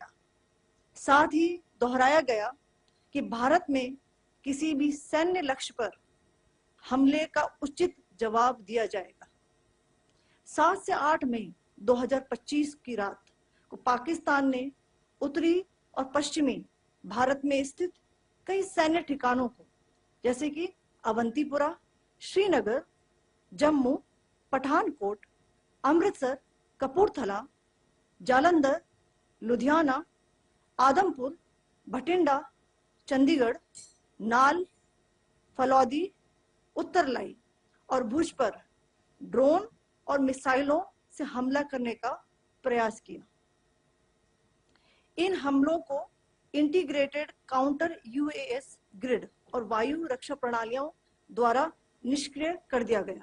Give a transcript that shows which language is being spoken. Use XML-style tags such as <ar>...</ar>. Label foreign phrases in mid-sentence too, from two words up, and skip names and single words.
<hi>साथ ही दोहराया गया कि भारत में किसी भी सैन्य लक्ष्य पर हमले का उचित जवाब दिया जाएगा. 7 से 8 मई 2025 की रात को पाकिस्तान ने उत्तरी और पश्चिमी भारत में स्थित कई सैन्य ठिकानों को जैसे कि अवंतीपोरा, श्रीनगर, जम्मू, पठानकोट, अमृतसर, कपूरथला, जालंधर, लुधियाना, आदमपुर, बठिंडा, चंडीगढ़, नाल, फलोदी, उत्तरलाई और भुज पर ड्रोन और मिसाइलों से हमला करने का प्रयास किया. इन हमलों को</hi> <en>Integrated Counter UAS Grid</en> <hi>और वायु रक्षा प्रणालियों द्वारा निष्क्रिय कर दिया गया.</hi>